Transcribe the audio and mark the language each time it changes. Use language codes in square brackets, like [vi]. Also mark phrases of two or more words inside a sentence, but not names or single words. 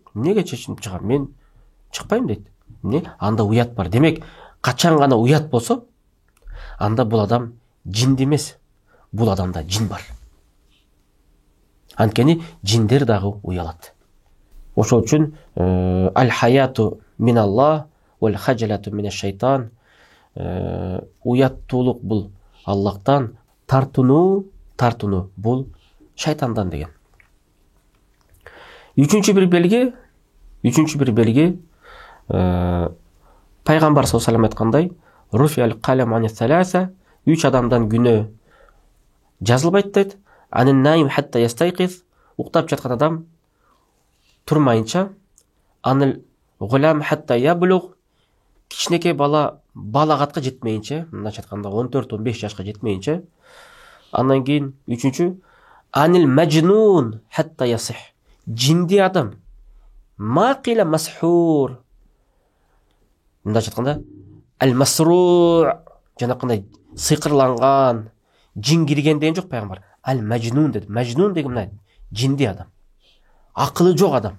[ky] Эмнеге чечиндирип чыгам? Мен чыкпайм дейт. Эмне? Анда уят бар. Демек, качан гана уят болсо, анда бул адам жинди эмес. Бул адамда жин бар. Анткени жиндер дагы уялат. [ar] Ошол үчүн الحياء من الله والخجل من الشيطان. [ky] Уяттуулук бул Аллахтан, тартынуу бул шайтандан деген. Үчүнчү бир белги, пайгамбар [ar] صلى الله عليه وسلم [ky] айткандай, [ar] رفع القلم عن ثلاثة, [ky] 3 адамдан күнөө жазылбайт дейт. [ar] عن النائم حتى يستيقظ, [ky] уктап жаткан адам турмайынча, [ar] عن الغلام حتى يبلغ, [ky] кичинекей бала балагатка жетмейинче, мындайча айтканда 14-15 жашка жетмейинче. Андан кийин үчүнчү, [ar] عن المجنون حتى يصح, [ky] жинди адам, мақила масхур, мындайча айтканда ал-масру, жанакындай сыйкырланган, жин кирген деген жок пайгамбар. Ал-маджнун dedi. Маджнун деген мына жинди адам, акылы жок адам.